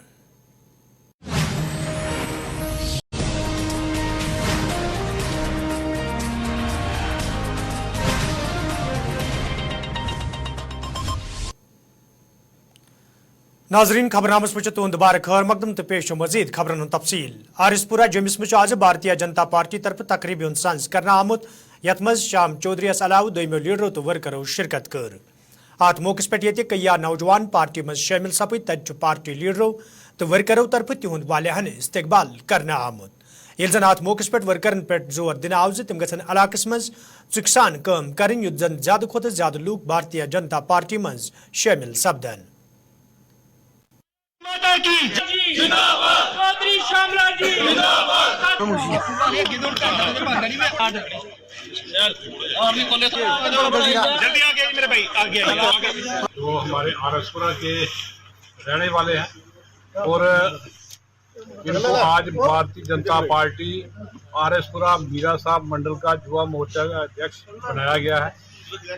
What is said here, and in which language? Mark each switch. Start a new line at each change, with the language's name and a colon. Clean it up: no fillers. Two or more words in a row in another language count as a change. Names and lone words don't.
Kashmiri: नाजरीन खबरनामस में तुंद बार खैर मकदम तो पेश मजीद खबरन तफसील। आरिसपुरा जमिस में आज भारतीय जनता पार्टी तरफ तकरीब संज कर आमुत, यथ मज शाम चौधरी अलाव दोमो लीडरों तो वर्करों शिरकत कर। अत मौके पे ये कई नौजवान पार्टी मज शामिल सपद, तत पार्टी लीडरों तो वर्करों तरफ तिहद वालियान इस्तकबाल करना आमुत। ये जन अत मौके पे वर्करन पे जोर दिन आव तिम गन इलाकस मज चुकसान काम कर, युत जन ज्यादा खुद ज्यादा लूक भारतीय जनता पार्टी मज शामिल सपदन।
Hindi: माता की जिंदाबाद, चौधरी श्यामला जी जिंदाबाद। जल्दी आगे मेरे भाई, आगे जो हमारे आरएसपुरा के रहने वाले हैं और जिनको आज भारतीय जनता पार्टी आरएसपुरा मीरा साहब मंडल का युवा मोर्चा का अध्यक्ष बनाया गया है।